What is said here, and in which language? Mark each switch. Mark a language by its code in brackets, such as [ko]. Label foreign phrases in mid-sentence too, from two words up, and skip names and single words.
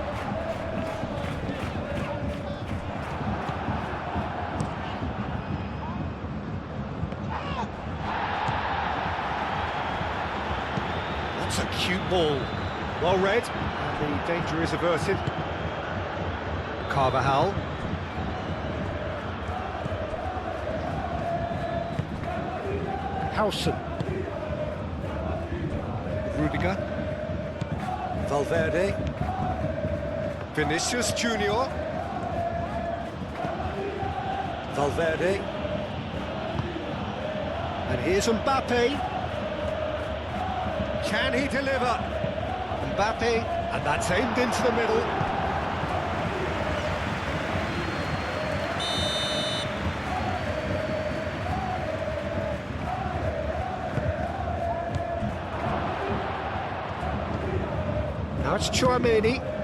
[en] That's a cute ball. Well read, and the danger is averted. Carvajal. Howson. Rudiger. Valverde. Vinicius Junior. Valverde. And here's Mbappe. Can he deliver? Mbappe, and that's aimed into the middle. Now it's Chouameni.